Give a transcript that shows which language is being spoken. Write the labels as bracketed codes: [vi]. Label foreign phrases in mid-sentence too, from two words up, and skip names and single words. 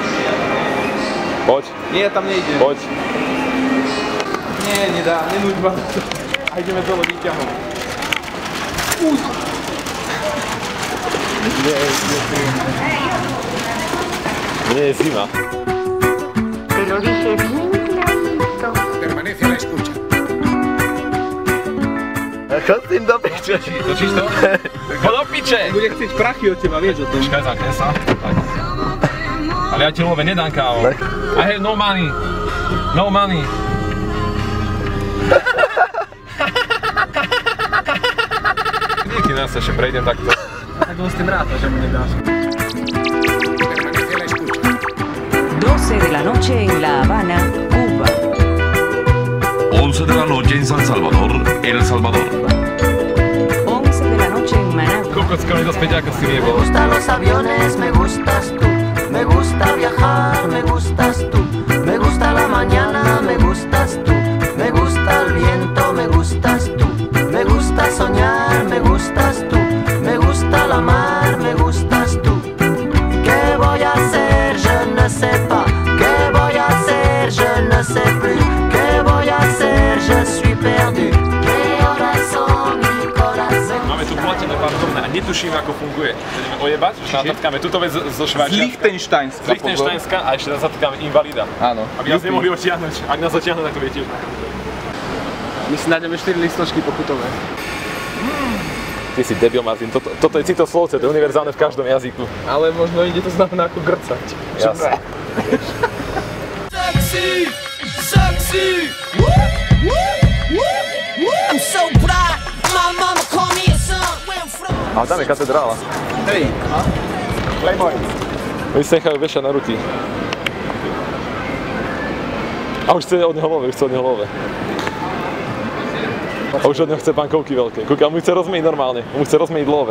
[sk] Poď, Nie, tam nejde. poď. Nie, nedá, nenúď ma. A ideme dole výťahom. Nie je zima. [es] Te lo dije bien clarito. Permanece a la escucha. [sk] Čo s tým do piče? Točíš to? Poď do piče! Bude chcieť prachy od teba, vieš o tom. Počkaj, zakne sa. Tak. Ale ja ti love nedám kávo. [en] I have no money. No money. [sk] Niekedy nás ešte prejdem takto. Tak on s tým ráta, že mu nedáš. [es] Permanece a la escucha. 12 de la noche en La Habana, Cuba. 11 de la noche en San Salvador, El Salvador. 11 de la noche en Managua. [sk] Kokos, skoro mi to späť ako si [es] Me [sk] nebol. [es] gustan los aviones, me gustas tú. Me gusta viajar, me gustas tú. Me gusta la mañana, me gustas tú. Me gusta el viento, me gustas tú. Me gusta soñar, me gustas tú. Me gusta la mar, me gustas tú. ¿Qué voy a hacer? [fr] Je ne sais pas. [es] ¿Qué voy a hacer? [fr] Je ne sais plus. [es] ¿Qué voy a hacer? [fr] Je suis perdu. [es] ¿Qué horas son mi corazón? [sk] Máme tu platené parkovné a netuším, ako funguje. Ideme ojebať, že natátkame túto vec zo Švajčiarska. Lichtensteinská. Lichtensteinská a ešte zatátkame invalida. Áno. Aby nás nemohli otiahnuť. Ak nás otiahnu, tak to viete už. My si nájdeme 4 listočky pokutové. Ty si debil, Martin. Toto je citoslovce, to je univerzálne v každom jazyku. Ale možno ide to znamená ako grcať. Jasne. [en] Sexy, sexy. I'm so proud. My mama call me a son. Where I'm from. [sk] A tam je katedrála. Hej. Playboy. Oni sa nechajú vešať na ruky. A už chce od neho love, A už od neho chce bankovky veľké. Kúka, mu chce rozmeniť normálne. Mu chce rozmeniť love.